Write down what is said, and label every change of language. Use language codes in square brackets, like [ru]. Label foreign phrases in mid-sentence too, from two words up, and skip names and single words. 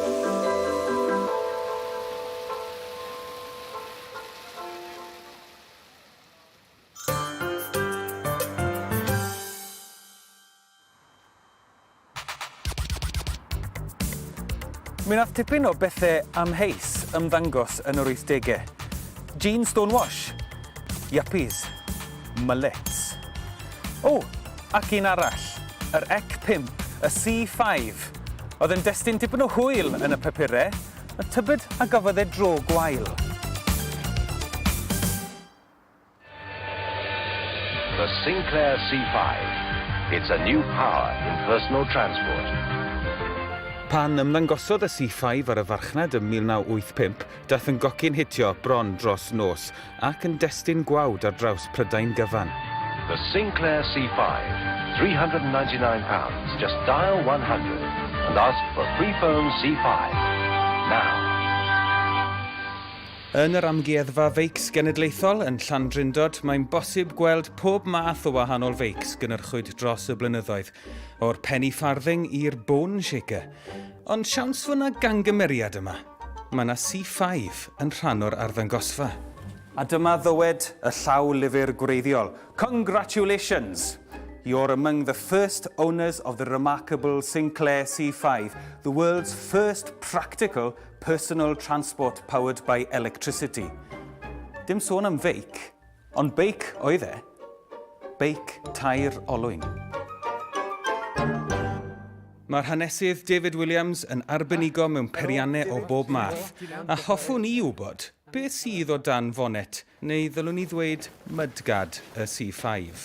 [cy] Mi nath tipyn o bethau amheus ymddangos yn yr 80au. [en] Jean stonewash, yuppies, mullets. [cy] Ac un arall, yr ec-5, y C5, oedd yn destun tipyn o hwyl yn y papurau, a tybed a gafodd e dro gwael. [en] The Sinclair C5. It's a new power in personal transport. [cy] Pan ymddangosodd y C5 ar y farchnad ym 1985, daeth yn gocyn hitio bron dros nos ac yn destun gwawd ar draws Prydain gyfan. [en] The Sinclair C5, £399. Just dial 100 and ask for free phone C5. Now. [cy] Yn yr amgueddfa feics genedlaethol yn Llandrindod, mae'n bosib gweld pob math o wahanol feics gynnyrchwyd dros y blynyddoedd, o'r [en] penny farthing [cy] i'r [en] bone shaker. [cy] Ond siawns fod 'na gangymeriad yma. Mae 'na C5 yn rhan o'r arddangosfa. A dyma ddywed y llaw lyfr gwreiddiol. [en] Congratulations! You're among the first owners of the remarkable Sinclair C5, the world's first practical personal transport powered by electricity. [cy] Dim sôn am feic, ond beic oedd e. Beic tair olwyn. Mae'r hanesydd David Williams yn arbenigo mewn periannau o bob math, a hoffwn i wybod beth sydd o dan fonet, neu ddylwn i ddweud mudgad y C5.